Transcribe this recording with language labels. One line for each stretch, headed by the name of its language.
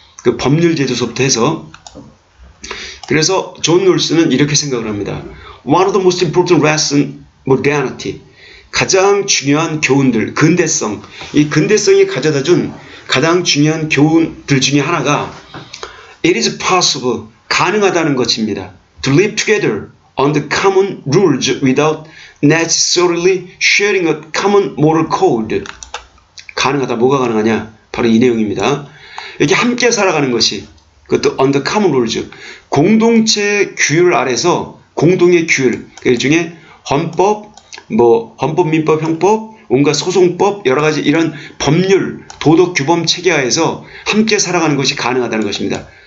Korean: 그 법률 제도서부터 해서. 그래서 존 롤스는 이렇게 생각을 합니다.
English: One of the most important lessons modernity,
Korean: 가장 중요한 교훈들, 근대성, 이 근대성이 가져다준 가장 중요한 교훈들 중에 하나가
English: It is possible,
Korean: 가능하다는 것입니다.
English: To live together on the common rules without necessarily sharing a common moral code.
Korean: 가능하다. 뭐가 가능하냐? 바로 이 내용입니다. 이렇게 함께 살아가는 것이, 그것도
English: on the common rules,
Korean: 공동체 규율 아래서 공동의 규율, 그 중에 헌법, 헌법, 민법, 형법, 온갖 소송법, 여러 가지 이런 법률, 도덕 규범 체계하에서 함께 살아가는 것이 가능하다는 것입니다.